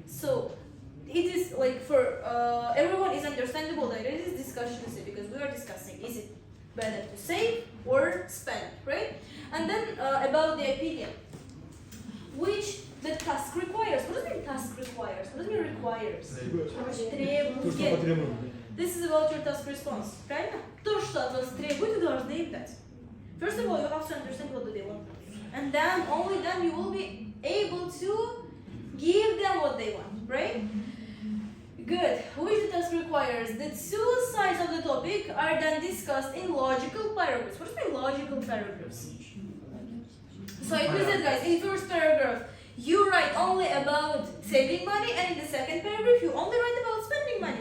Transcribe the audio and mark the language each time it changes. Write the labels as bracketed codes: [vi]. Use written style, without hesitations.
[en] So it is like for everyone is understandable that it is discussion essay because we are discussing is it better to save or spend, right? And then about the opinion, which the task requires. What does it mean task requires? What does it mean requires? [ru] Требует. [en] This is about your task response, правильно? [ru] То, что от вас требует, вы должны им дать. [en] First of all, you have to understand what do they want. And then, only then, you will be able to give them what they want, right? Good. Which the task requires? The 2 sides of the topic are then discussed in logical paragraphs. What does it mean logical paragraphs? So it means that, guys, in first paragraph, you write only about saving money, and in the second paragraph, you only write about spending money.